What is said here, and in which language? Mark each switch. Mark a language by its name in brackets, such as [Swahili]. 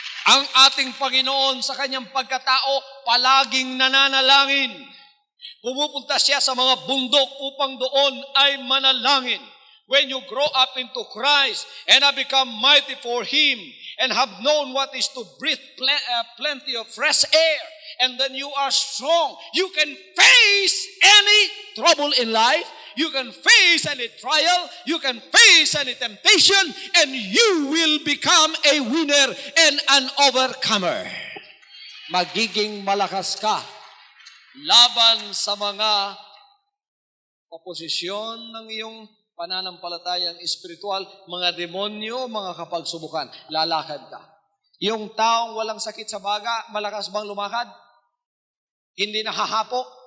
[Filipino] Ang ating Panginoon sa kanyang pagkatao, palaging nananalangin. Pumupunta siya sa mga bundok upang doon ay manalangin. [English] When you grow up into Christ and have become mighty for Him and have known what is to breathe plenty of fresh air, and then you are strong, you can face any trouble in life, you can face any trial, you can face any temptation, and you will become a winner and an overcomer. [Filipino] Magiging malakas ka laban sa mga oposisyon ng iyong pananampalatayang espiritual, mga demonyo, mga kapagsubukan. Lalakad ka. Yung taong walang sakit sa baga, malakas bang lumakad? Hindi nahahapo?